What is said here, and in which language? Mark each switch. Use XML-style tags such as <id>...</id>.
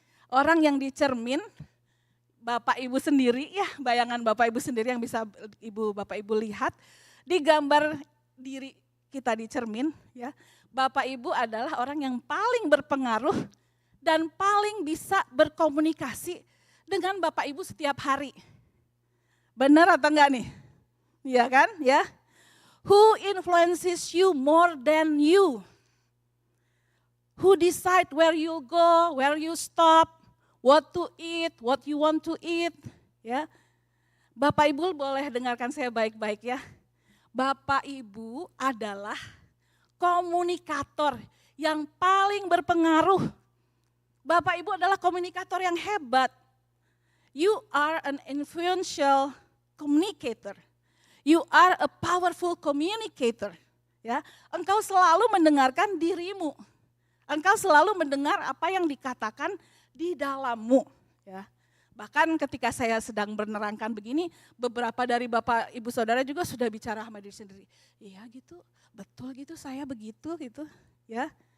<id>Orang yang dicermin, Bapak Ibu sendiri ya, bayangan Bapak Ibu sendiri yang bisa Bapak Ibu lihat, di gambar diri kita di cermin ya, Bapak Ibu adalah orang yang paling berpengaruh dan paling bisa berkomunikasi dengan Bapak Ibu setiap hari. Benar atau enggak nih? Iya kan ya?</id> <en>Who influences you more than you? Who decide where you go, where you stop, what to eat, what you want to eat, ya.</en> <id>Bapak Ibu boleh dengarkan saya baik-baik ya. Bapak Ibu adalah komunikator yang paling berpengaruh. Bapak Ibu adalah komunikator yang hebat.</id> <en>You are an influential communicator. You are a powerful communicator.</en> <id>Ya, engkau selalu mendengarkan dirimu. Engkau selalu mendengar apa yang dikatakan di dalammu. Ya. Bahkan ketika saya sedang menerangkan begini, beberapa dari Bapak Ibu Saudara juga sudah bicara sama diri sendiri. Iya gitu, betul gitu, saya begitu gitu. Ya.</id>